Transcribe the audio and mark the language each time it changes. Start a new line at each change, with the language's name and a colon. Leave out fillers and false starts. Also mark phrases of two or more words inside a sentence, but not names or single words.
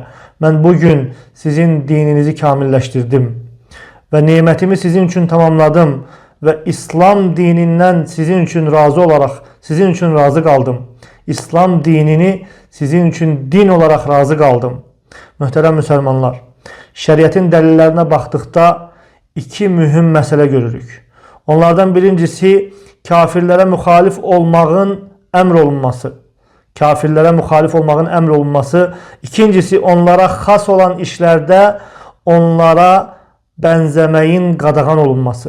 Turkish: Ben bugün sizin dininizi kamilleştirdim ve nimetimi sizin için tamamladım ve İslam dininden sizin için razı olarak sizin için razı kaldım. İslam dinini sizin için din olarak razı kaldım.
Azerbaijani: Möhtərəm Müslümanlar, şəriətin dəlillərinə baxdıqda iki mühüm məsələ görürük. Onlardan birincisi kafirlərə müxalif olmağın əmr olunması. Kafirlərə müxalif olmağın əmr olunması. İkincisi onlara xas olan işlərdə onlara bənzəməyin qadağan olunması.